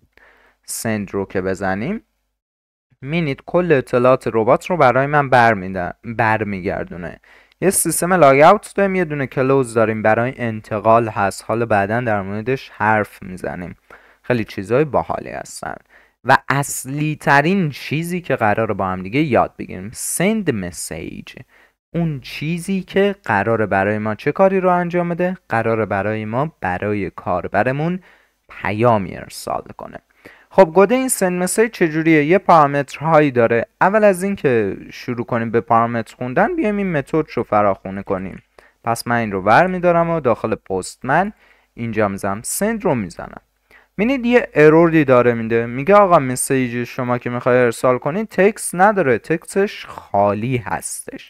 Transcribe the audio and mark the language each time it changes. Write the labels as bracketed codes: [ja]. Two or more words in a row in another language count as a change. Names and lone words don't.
[fa] سند رو که بزنیم مینید کل اطلاعات ربات رو برای من برمیگردونه. یه سیستم [en] log out [fa] داریم، یه دونه کلوز داریم برای انتقال هست. حالا بعدا در موردش حرف میزنیم. خیلی چیزای باحالی هستن. و اصلی ترین چیزی که قراره با هم دیگه یاد بگیریم [en] send message. [fa] اون چیزی که قراره برای ما چه کاری رو انجام بده؟ قراره برای ما برای کاربرمون پیامی ارسال کنه. خب گوده این [en] send message [fa] چجوریه؟ یه پارامترهایی داره. اول از این که شروع کنیم به پارامتر خوندن بیایم این متد رو فراخوانی کنیم. پس من این رو برمیدارم و داخل پستمن اینجا میزنم send رو میزنم. می‌بینید یه اروری داره میگه آقا مسیج شما که میخوای ارسال کنید تکست نداره، تکستش خالی هستش.